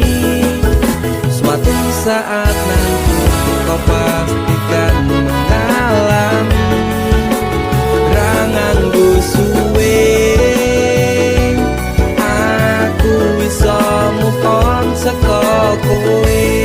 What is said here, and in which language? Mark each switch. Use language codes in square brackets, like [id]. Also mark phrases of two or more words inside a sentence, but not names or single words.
[id] Suatu saat nanti kau pastikan mengalami. [jv] Rangan suwe aku bisa [en] move on [jv] saka kowe.